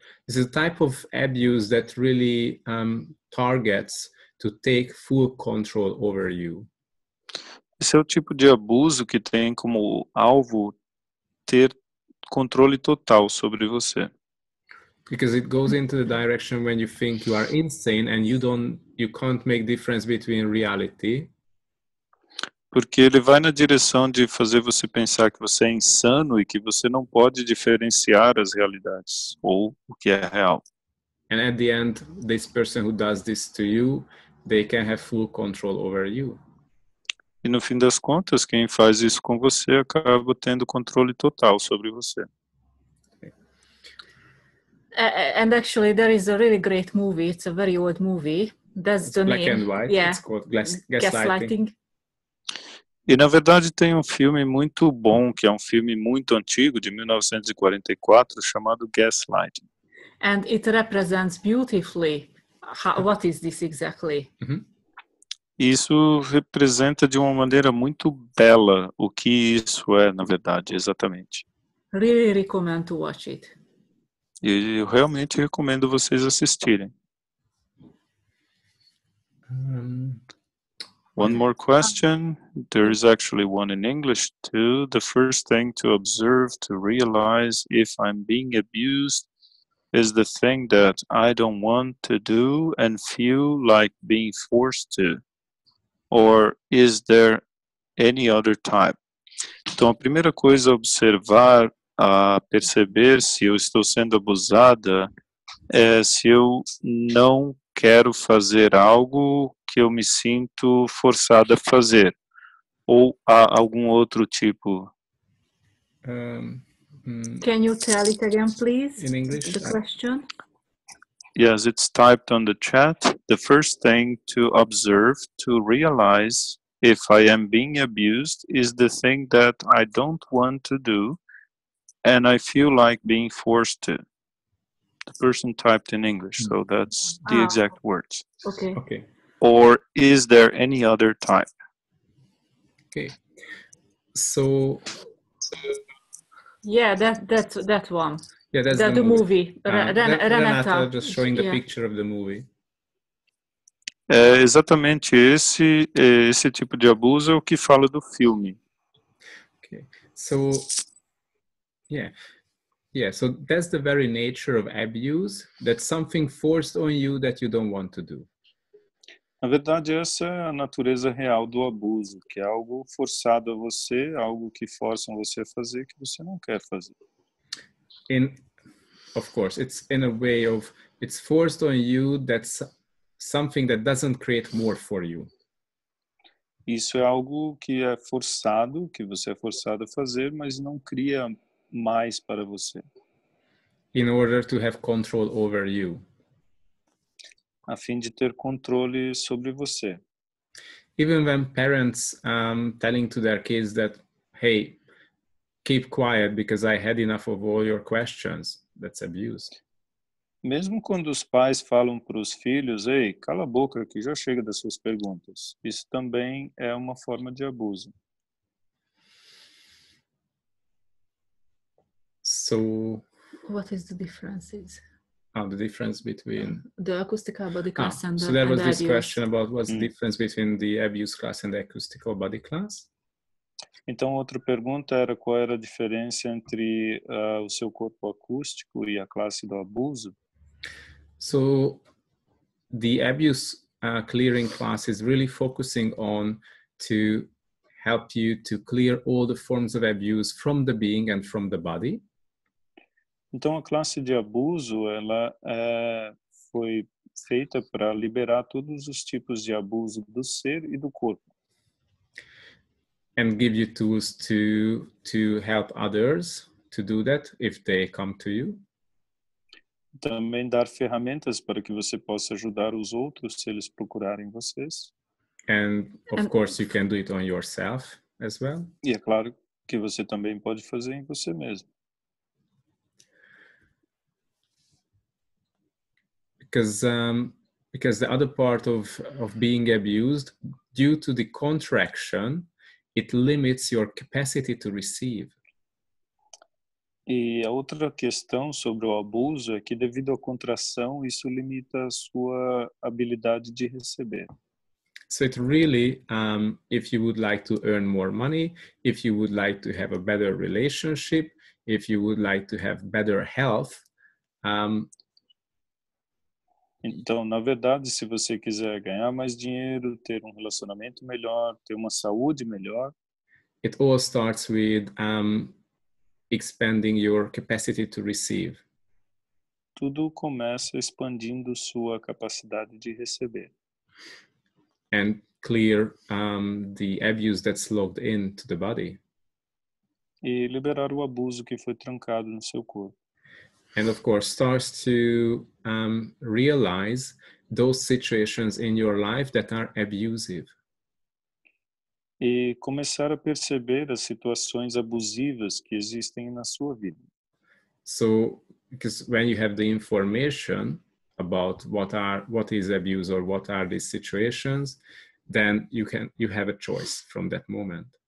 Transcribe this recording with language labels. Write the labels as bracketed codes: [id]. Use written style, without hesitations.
[en] This is a type of abuse that really targets to take full control over you. [pt] Esse é o tipo de abuso que tem como alvo ter controle total sobre você. [en] Because it goes into the direction when you think you are insane and you can't make difference between reality. [pt] Porque ele vai na direção de fazer você pensar que você é insano e que você não pode diferenciar as realidades ou o que é real. [en] And at the end, this person who does this to you, they can have full control over you. [pt] E no fim das contas, quem faz isso com você acaba tendo controle total sobre você. [en] And actually, there is a really great movie. It's a very old movie. That's It's the black name. and white. Yeah. It's called gaslighting. Gaslighting. [pt] E na verdade tem um filme muito bom, que é um filme muito antigo, de 1944, chamado Gaslighting. [en] And it represents beautifully what is this exactly. Mm-hmm. [pt] Isso representa de uma maneira muito bela o que isso é, na verdade, exatamente. [en] Really recommend to watch it. [pt] E eu realmente recomendo vocês assistirem. [en] One more question. There is actually one in English too. The first thing to observe, to realize if I'm being abused, is the thing that I don't want to do and feel like being forced to. Or is there any other type? [pt] Então, a primeira coisa a observar, a perceber se eu estou sendo abusada, é se eu não quero fazer algo que eu me sinto forçada a fazer, ou há algum outro tipo. [en] Can you tell it again, please? In English? The question? Yes, it's typed on the chat. The first thing to observe, to realize if I am being abused, is the thing that I don't want to do, and I feel like being forced to. The person typed in English, so that's the exact words. Okay. Okay. Or is there any other type? Okay. So Yeah, that one. yeah, that's the movie. Renata just showing the yeah. picture of the movie. [pt] É exatamente esse tipo de abuso é o que fala do filme. [en] Okay. So yeah, so that's the very nature of abuse, that's something forced on you that you don't want to do. [pt] Na verdade, essa é a natureza real do abuso, que é algo forçado a você, algo que forçam você a fazer que você não quer fazer. [en] Of course, it's in a way of, it's forced on you, that's something that doesn't create more for you. [pt] Isso é algo que é forçado, que você é forçado a fazer, mas não cria mais para você. [en] In order to have control over you. [pt] A fim de ter controle sobre você. [en] Even when parents telling to their kids that, hey, keep quiet because I had enough of all your questions, that's abuse. [pt] Mesmo quando os pais falam para os filhos, ei, cala a boca que já chega das suas perguntas. Isso também é uma forma de abuso. [en] So, What is the differences? the difference between The acoustical body class and so there was this abuse. question about what's the difference between the abuse class and the acoustical body class. [pt] Então, outra pergunta era qual era a diferença entre o seu corpo acústico e a classe do abuso. [en] So the abuse clearing class is really focusing on to help you to clear all the forms of abuse from the being and from the body. [pt] Então, a classe de abuso, ela foi feita para liberar todos os tipos de abuso do ser e do corpo. [en] And give you tools to help others to do that if they come to you. [pt] Também dar ferramentas para que você possa ajudar os outros se eles procurarem vocês. [en] And of course, you can do it on yourself as well. [pt] E é claro que você também pode fazer em você mesmo. [en] Because the other part of being abused, due to the contraction, it limits your capacity to receive. [pt] E a outra questão sobre o abuso é que, devido à contração, isso limita a sua habilidade de receber. [en] So it really, if you would like to earn more money, if you would like to have a better relationship, if you would like to have better health, [pt] então, na verdade, se você quiser ganhar mais dinheiro, ter um relacionamento melhor, ter uma saúde melhor, [en] it all starts with expanding your capacity to receive. [pt] tudo começa expandindo sua capacidade de receber. [en] And clear the abuse that's logged into the body. [pt] E liberar o abuso que foi trancado no seu corpo. [en] And of course, starts to realize those situations in your life that are abusive. [pt] E começar a perceber as situações abusivas que existem na sua vida. [en] So, because when you have the information about what is abuse or what are these situations, then you have a choice from that moment.